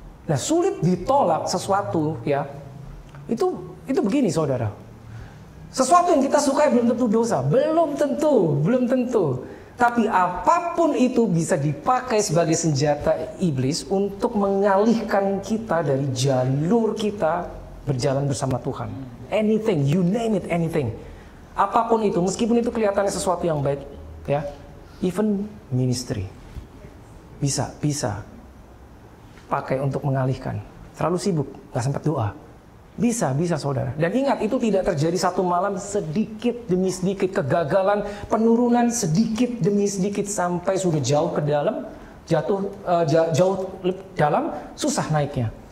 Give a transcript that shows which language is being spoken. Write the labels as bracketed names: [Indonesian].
[Indonesian] Nah, sulit ditolak sesuatu ya, itu begini saudara. Sesuatu yang kita sukai belum tentu dosa, belum tentu. Tapi apapun itu bisa dipakai sebagai senjata iblis untuk mengalihkan kita dari jalur kita berjalan bersama Tuhan. [English] Anything, you name it, anything. [Indonesian] Apapun itu, meskipun itu kelihatannya sesuatu yang baik, ya, [English] even ministry [Indonesian] bisa pakai untuk mengalihkan. Terlalu sibuk, nggak sempat doa. Bisa saudara. Dan ingat, itu tidak terjadi satu malam, sedikit demi sedikit kegagalan, penurunan sedikit demi sedikit sampai sudah jauh ke dalam, jauh dalam, susah naiknya.